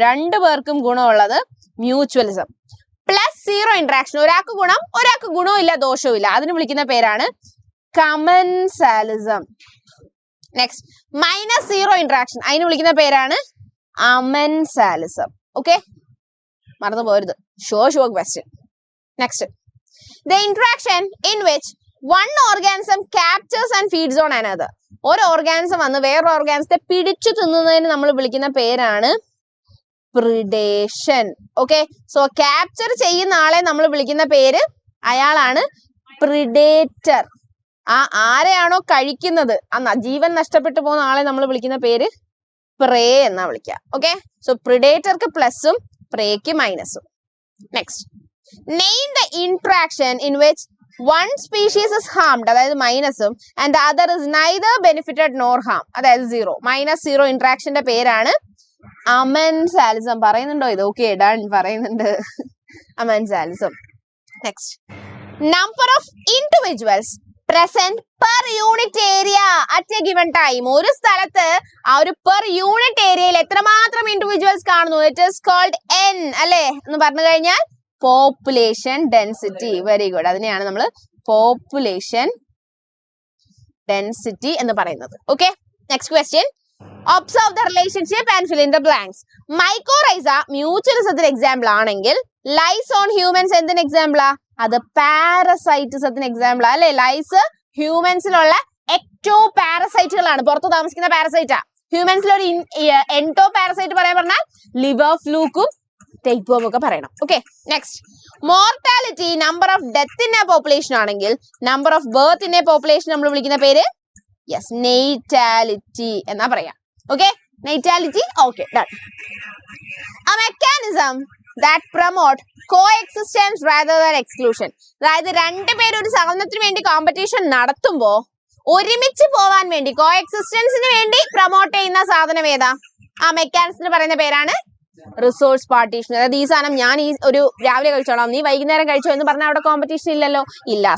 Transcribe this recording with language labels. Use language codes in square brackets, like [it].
[ml] രണ്ടു പേർക്കും ഗുണമുള്ളത് mutualism. +0 interaction, ഒരാൾക്ക് ഗുണം, ഒരാൾക്ക് ഗുണവും ഇല്ല ദോഷവും ഇല്ല, അതിന് വിളിക്കുന്ന പേരാണ് കമൻസാലിസം. നെക്സ്റ്റ് -0 ഇന്ററാക്ഷൻ, അതിന് വിളിക്കുന്ന പേരാണ് അമെൻസാലിസം. ഓക്കെ, മറന്നു പോരുത്. Sure question. [en] Next, the interaction in which one organism captures and feeds on another. [ml] ഒരു ഓർഗാനിസം വന്ന് വേറൊരു ഓർഗാനിസത്തെ പിടിച്ചു തിന്നുന്നതിന് നമ്മൾ വിളിക്കുന്ന പേരാണ് പ്രിഡേഷൻ. ഓക്കെ, സോ ക്യാപ്ചർ ചെയ്യുന്ന ആളെ നമ്മൾ വിളിക്കുന്ന പേര്, അയാളാണ് പ്രിഡേറ്റർ. ആരെയാണോ കഴിക്കുന്നത്, ജീവൻ നഷ്ടപ്പെട്ടു പോകുന്ന ആളെ നമ്മൾ വിളിക്കുന്ന പേര് പ്രേ എന്നാ വിളിക്കുക. ഓക്കെ, സോ പ്രിഡേറ്റർക്ക് പ്ലസും പ്രേക്ക് മൈനസും. [en] next, name the interaction in which one species is harmed, [ml] അതായത് മൈനസും, [en] and the other is neither benefited nor harm, [ml] അതായത് 0. -0 ഇന്ററാക്ഷന്റെ പേരാണ് അമെൻസാലിസം. പറയുന്നുണ്ടോ ഇത്? ഓക്കെ, ഡൺ, പറയുന്നുണ്ട്. അമെൻസാലിസം. [en] Next, number of individuals present per unit area at a given time. [ml] ഒരു സ്ഥലത്ത് ആ ഒരു പെർ യൂണിറ്റ് ഏരിയയിൽ എത്രമാത്രം ഇൻഡിവിജ്വൽസ് കാണുന്നു, [en] it is called [ml] n അല്ലേ എന്ന് പറഞ്ഞു കഴിഞ്ഞാൽ പോപ്പുലേഷൻ ഡെൻസിറ്റി. വെരി ഗുഡ്, അതിനെയാണ് നമ്മൾ പോപ്പുലേഷൻ ഡെൻസിറ്റി എന്ന് പറയുന്നത്. [en] Okay, next question, observe the relationship and fill in the blanks. [ml] Mycorrhiza മ്യൂച്വലിസത്തിന് example ആണെങ്കിൽ ലൈസ് ഓൺ ഹ്യൂമൻസ് എന്തിന് എക്സാമ്പിളാ? അത് പാരസൈറ്റിസത്തിന് എക്സാമ്പിളാ അല്ലെ? ലൈസ് ഹ്യൂമൻസിലുള്ള എക്ടോ പാരസൈറ്റുകളാണ്, പുറത്ത് താമസിക്കുന്ന പാരസൈറ്റാ. ഹ്യൂമൻസിൽ ഒരു എൻടോ പാരസൈറ്റ് പറയാൻ പറഞ്ഞാൽ ലിവർ ഫ്ലൂക്കും ടേപ്വോം ഒക്കെ പറയണം. Okay, next, mortality [en] number of death in a population [ml] ആണെങ്കിൽ number of birth in A population നമ്മൾ വിളിക്കുന്ന പേര് നെയ്റ്റാലിറ്റി എന്നാ പറയാം. Okay, നെയ്റ്റാലിറ്റി. Okay, done. [en] A mechanism that promote coexistence rather than exclusion. [ml] അതായത് രണ്ടുപേരും ഒരു സാധനത്തിന് വേണ്ടി കോമ്പറ്റീഷൻ നടത്തുമ്പോ ഒരുമിച്ച് പോവാൻ വേണ്ടി കോഎക്സിസ്റ്റൻസിന് വേണ്ടി പ്രൊമോട്ട് ചെയ്യുന്ന സാധനം ഏതാ? ആ മെക്കാനിസത്തിന് പറയുന്ന പേരാണ് റിസോഴ്സ് പാർട്ടീഷൻ. അതായത് ഈ സാധനം ഞാൻ ഈ ഒരു രാവിലെ കഴിച്ചോളാം, നീ വൈകുന്നേരം കഴിച്ചോ എന്ന് പറഞ്ഞാൽ അവിടെ കോമ്പറ്റീഷൻ ഇല്ലല്ലോ, ഇല്ല.